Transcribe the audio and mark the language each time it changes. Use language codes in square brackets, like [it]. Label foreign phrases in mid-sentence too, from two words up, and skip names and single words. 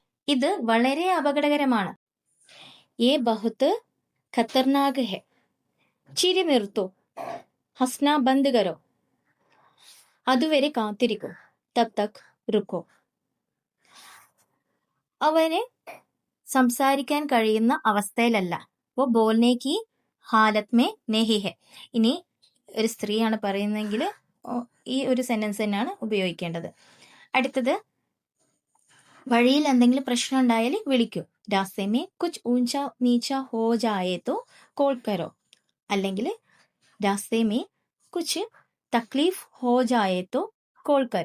[ml] ഇത് വളരെ അപകടകരമാണ്. [hi] ये बहुत ख़तरनाक है. [ml] ചിരി നിർത്തൂ. [hi] हँसना बंद करो. [ml] അതുവരെ കാത്തിരിക്കും. [hi] तब तक रुको. [ml] അവന് സംസാരിക്കാൻ കഴിയുന്ന അവസ്ഥയിലല്ല. [hi] वो बोलने की हालत में नहीं है. [ml] ഇനി ഒരു സ്ത്രീയാണ് പറയുന്നതെങ്കിൽ ഈ ഒരു സെന്റൻസ് തന്നെയാണ് ഉപയോഗിക്കേണ്ടത്. അടുത്തത് വഴിയിൽ എന്തെങ്കിലും പ്രശ്നം ഉണ്ടായാൽ വിളിക്കൂ. [hi] रास्ते में कुछ ऊँच नीच हो जाए तो कॉल करो. അല്ലെങ്കിൽ रास्ते में कुछ तकलीफ़ हो जाए तो कॉल करो.